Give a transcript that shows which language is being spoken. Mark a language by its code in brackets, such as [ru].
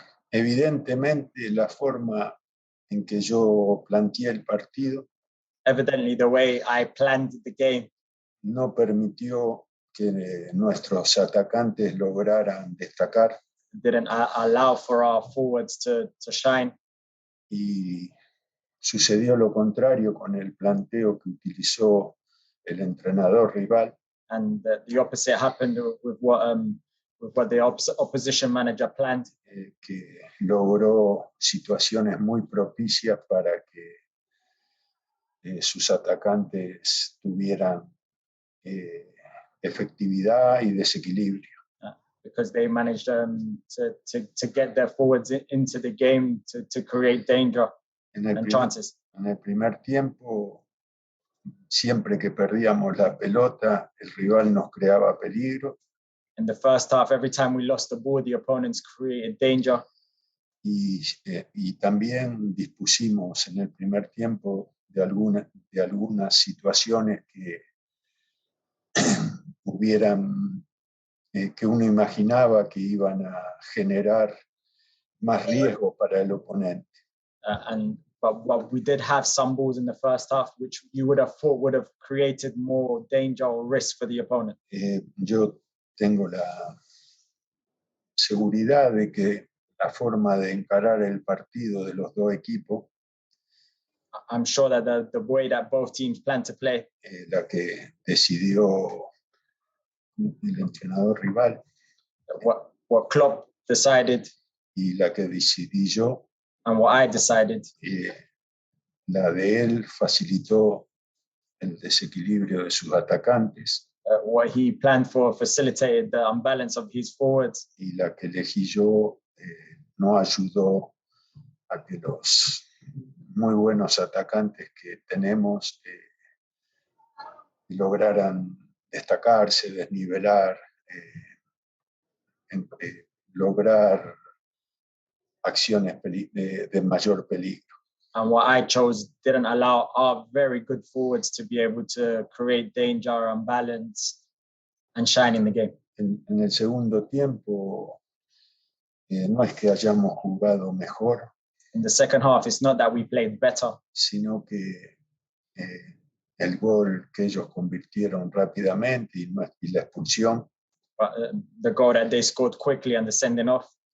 [es] Evidentemente la forma en que yo planteé el partido [en] Evidently, the way I planned the game [es] no permitió que nuestros atacantes lograran destacar [en] didn't allow for our forwards to shine. [es] Y sucedió lo contrario con el planteo que utilizó el entrenador rival. [en] And the opposite happened with what the opposition manager planned. [es] Que logró situaciones muy propicias para que sus atacantes tuvieran efectividad y desequilibrio. [en] Because they managed to get their forwards into the game to create danger and chances. [es] En el primer tiempo, siempre que perdíamos la pelota, el rival nos creaba peligro. [en] In the first half, every time we lost the ball, the opponents created danger. [es] Y también dispusimos en el primer tiempo de algunas situaciones que hubieran, que uno imaginaba que iban a generar más riesgo para el oponente. [en] But we did have some balls in the first half which you would have thought would have created more danger or risk for the opponent. [es] Yo tengo la seguridad de que la forma de encarar el partido de los dos equipos, [en] I'm sure that the way that both teams plan to play, [es] la que decidió el entrenador rival, [en] what Klopp decided, [es] y la que decidí yo, [en] and what I decided, [es] la de él facilitó el desequilibrio de sus atacantes. [en] What he planned for facilitated the unbalance of his forwards. [es] Y la que elegí yo no ayudó a que los muy buenos atacantes que tenemos lograran destacarse, desnivelar, lograr acciones de mayor peligro. [en] And what I chose didn't allow our very good forwards to be able to create danger and balance and shine in the game. [es] En el segundo tiempo, no es que hayamos jugado mejor. [en] In the second half, it's not that we played better, [es] sino que el gol que ellos convirtieron rápidamente y la expulsión [en] the goal that they scored quickly and the sending off